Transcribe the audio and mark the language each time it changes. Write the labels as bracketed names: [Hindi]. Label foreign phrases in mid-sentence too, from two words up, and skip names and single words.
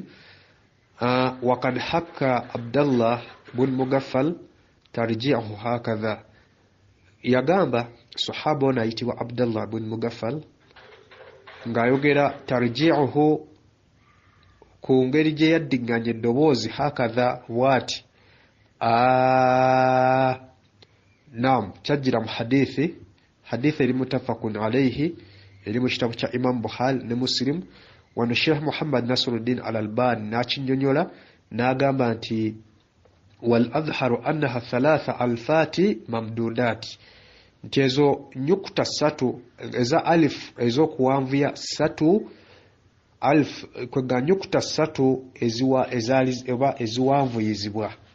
[Arabic] وقد حكى عبد الله بن مغفل ترجيعه هكذا, [Ganda] yagamba sahaba ono ayitibwa Abdallah bun Mugaffal ng'ayogera tarji'uhu ku ngeri gye yaddiŋŋanya eddoboozi hakadha bw'ati. Naam, kyajjira mu hadithi eri [Arabic] متفق عليه, [Ganda] eri mu kitabo kya Imam Bukhari ne Muslim. Wano Sheikh Muhammad Nasiruddin al-Albani n'akinnyonnyola n'agamba nti [Arabic] والظاهر أنها 3 ألفات ممدودات, [Ganda] nti ezo nyukuta 3 eza alif ez'okuwanvuya 3 alf kwega nyukuta 3 eziwanvuyizibwa.